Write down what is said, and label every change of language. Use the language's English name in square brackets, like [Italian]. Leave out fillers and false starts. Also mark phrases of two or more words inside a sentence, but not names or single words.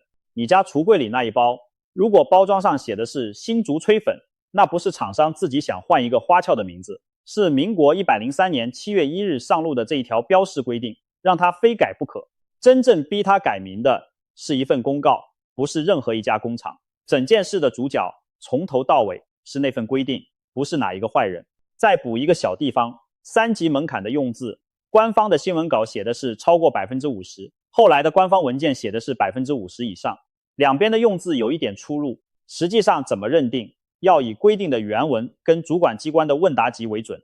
[Chinese] 你家櫥櫃裡那一包，如果包裝上寫的是新竹炊粉，那不是廠商自己想換一個花俏的名字，是民國103年7月1日上路的這一條標示規定，讓他非改不可。真正逼他改名的是一份公告，不是任何一家工厂。整件事的主角從頭到尾是那份規定，不是哪一個壞人。再補一個小地方，3級門檻的用字，官方的新聞稿寫的是超過50%，後來的官方文件寫的是50%以上，兩邊的用字有一點出入，實際上怎麼認定，要以規定的原文跟主管機關的問答集為準。